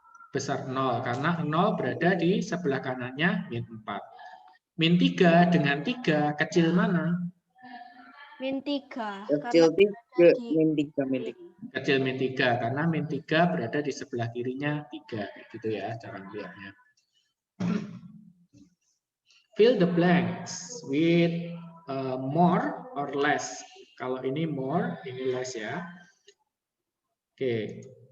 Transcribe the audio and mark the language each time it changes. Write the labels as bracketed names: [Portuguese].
[Indonesian] Besar 0, karena 0 berada di sebelah kanannya -4. -3 dengan 3, kecil mana? -3. Kecil 3. -3. Kecil -3, karena -3 berada di sebelah kirinya 3. Gitu ya cara melihatnya. [English] Fill the blanks with more or less. [Indonesian] Kalau ini more, ini less ya. Oke.